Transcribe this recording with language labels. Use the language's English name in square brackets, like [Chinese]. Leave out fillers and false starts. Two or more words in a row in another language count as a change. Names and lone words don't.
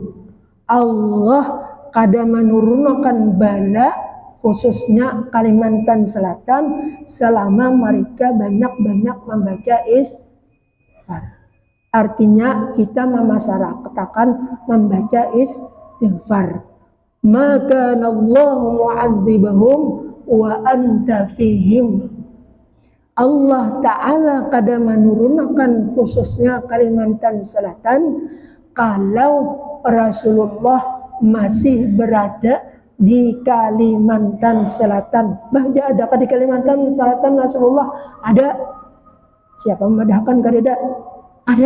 [Banjar] Allah kada menurunkan bala khususnya Kalimantan Selatan selama mereka banyak-banyak membaca istighfar. Artinya kita memasyarakatkan membaca istighfar. [Arabic] Maka Allahu mu'azzibahum wa anta fihim. [Banjar] Allah Ta'ala kada menurunkan khususnya Kalimantan Selatan kalau Rasulullah masih berada di Kalimantan Selatan. Bahja adakah di Kalimantan Selatan Rasulullah? Ada. Siapa memadahkan kada? Ada.